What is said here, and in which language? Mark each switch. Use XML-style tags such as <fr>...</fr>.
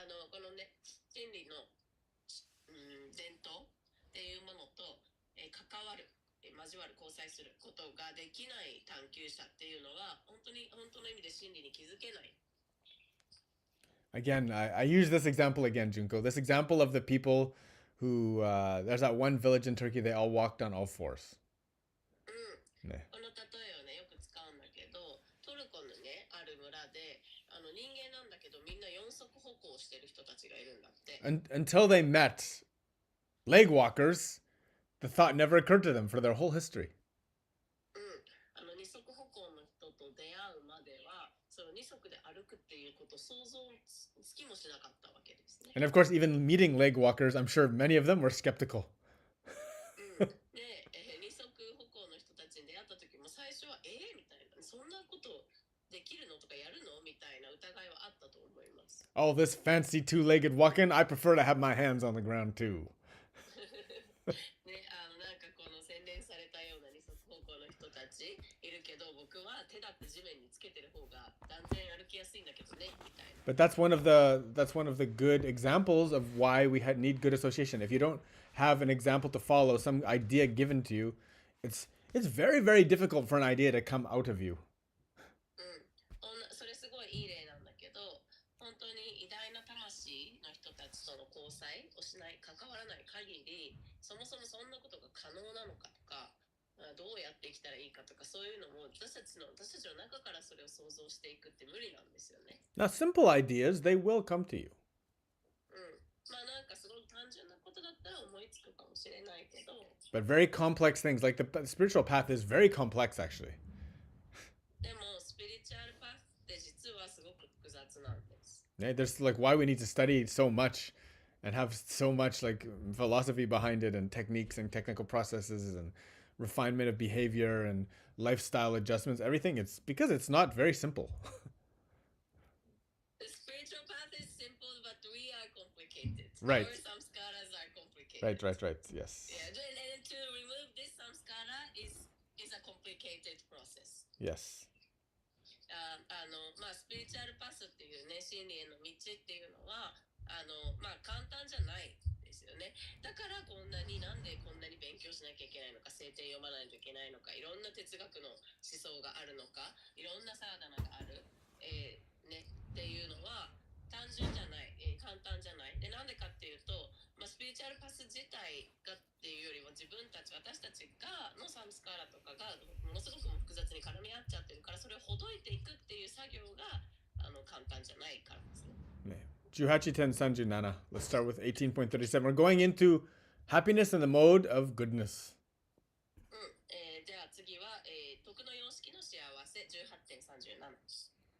<ja>このね、真理の、伝統っていうものと、関わる、交わる、交際することができない探求者っていうのは本当の意味で真理に気づけない。</ja> <en>Again, I use this example again, Junko. This example of the people who there's that one village in Turkey. They all walked on all fours.</en> <ja>ね。この例えをねよく使うんだけど、トルコのねある村で人間なんだけどみんな四足歩行してる人たちがいるんだって。</ja> <en>Until they met leg walkers, the thought never occurred to them for their whole history.</en> <ja>二足歩行の人と出会うまでは、その二足で歩くっていうこと想像つきもしなかったわけですね。</ja> <en>And of course, even meeting leg walkers, I'm sure many of them were skeptical.</en> <ja>で、二足歩行の人たちに出会った時も最初はみたいな、そんなことできるのとかやるのみたいな疑いはあったと思います。</ja> <en>Oh, this fancy two-legged walking, I prefer to have my hands on the ground too.</en> <ja>ね、なんかこの洗練されたような二足歩行の人たちいるけど、僕は手だって地面につけてる方が断然歩きやすいんだけどねみたいな。</ja> <en>But that's one of the good examples of why we need good association. If you don't have an example to follow, some idea given to you, it's very, very difficult for an idea to come out of you.</en> <ja>それすごいいい例なんだけど、本当に偉大な魂の人たちとの交際をしない、関わらない限り、そもそもそんなことが可能なのかとか、どうやって生きたらいいかとか、そういうのも私たちの中からそれを想像していくって無理なんですよね。</ja> <en>Now, simple ideas, they will come to you.</en> <ja>まあなんかすごい単純なことだったら思いつくかもしれないけど。</ja> <en>But very complex things, like the spiritual path is very complex actually.</en> <ja>でもスピリチュアルパスって実はすごく複雑なんです。</ja> <en>Yeah, there's like why we need to study so much and have so much like philosophy behind it and techniques and technical processes and refinement of behavior and lifestyle adjustments, everything. It's because it's not very simple. The spiritual path is simple, but we are complicated. Right. Our samskaras are complicated. Right. Yes. Yeah, and to remove this samskara is a complicated process. Yes.</en> <ja>まあスピリチュアルパスっていうね、真理への道っていうのはまあ簡単じゃないですよね。だからなんでこんなに勉強しなきゃいけないのか、聖典読まないといけないのか、いろんな哲学の思想があるのか、いろんなサーダナがある、ねっていうのは単純じゃない、簡単じゃない。でなんでかっていうと、まあ、スピリチュアルパス自体がっていうよりも私たちがのサムスカーラとかがものすごく複雑に絡み合っちゃってるから、それをほどいていくっていう作業が簡単じゃないからですね。</ja> <en>18 10 Let's start with 18.37. We're going into happiness in the mode of goodness.</en> <ja>じゃあ次は、徳の様式の幸せ 18.37.</ja>